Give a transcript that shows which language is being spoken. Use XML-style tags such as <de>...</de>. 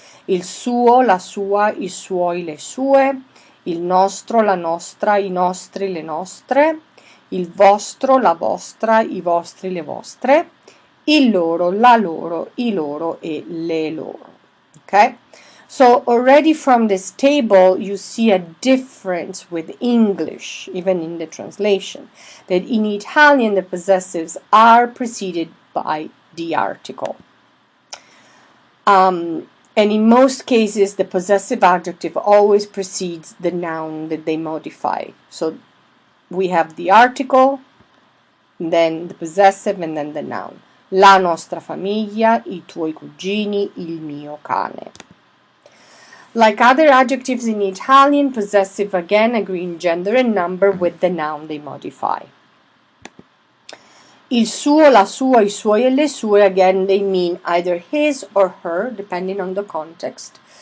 <it>Il suo, la sua, I suoi, le sue. Il nostro, la nostra, I nostri, le nostre. Il vostro, la vostra, I vostri, le vostre. Il loro, la loro, I loro e le loro.</it> <en>Okay? So already from this table you see a difference with English, even in the translation, that in Italian the possessives are preceded by the article. And in most cases the possessive adjective always precedes the noun that they modify. So we have the article, then the possessive, and then the noun.</en> <it>La nostra famiglia, I tuoi cugini, il mio cane.</it> <en>Like other adjectives in Italian, possessive again agree in gender and number with the noun they modify.</en> <it>Il suo, la sua, I suoi e le sue,</it> <en>again they mean either his or her, depending on the context.</en>